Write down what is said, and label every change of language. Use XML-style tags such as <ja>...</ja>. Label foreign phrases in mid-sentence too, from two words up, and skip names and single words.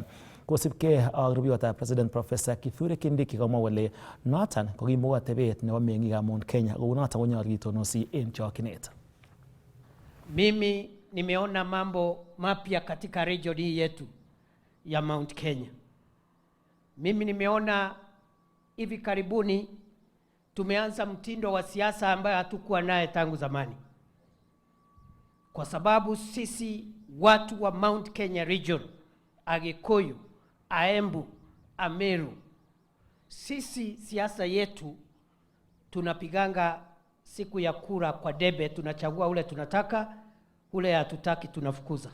<kln>Kosibkei ak rubeiwotab President Professor Kithure Kindiki komwa kole noton kokimoko atebet nebo meng'ikab Mount Kenya, kou noton konyolu kitonosi en chokyinet.</kln> <sw>Mimi nimeona mambo mapya katika region hii yetu ya Mount Kenya. Mimi nimeona hivi karibuni tumeanza mtindo wa siasa ambayo hatukuwa naye tangu zamani, kwa sababu sisi watu wa Mount Kenya region, Agikuyu, Aembu, Ameru, sisi siasa yetu tunapiganga siku ya kura kwa debe, tunachagua ule tunataka, ule hatutaki tunafukuza.</sw>